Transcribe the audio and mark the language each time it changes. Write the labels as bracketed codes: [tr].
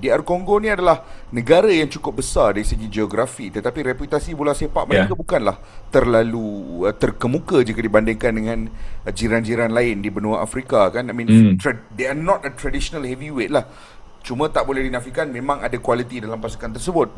[ms] DR Congo ni adalah negara yang cukup besar dari segi geografi, tetapi reputasi bola sepak mereka bukanlah terlalu terkemuka jika dibandingkan dengan jiran-jiran lain di benua Afrika, kan. [en] I mean, they are not a traditional heavyweight lah. [ms] Cuma tak boleh dinafikan memang ada kualiti dalam pasukan tersebut.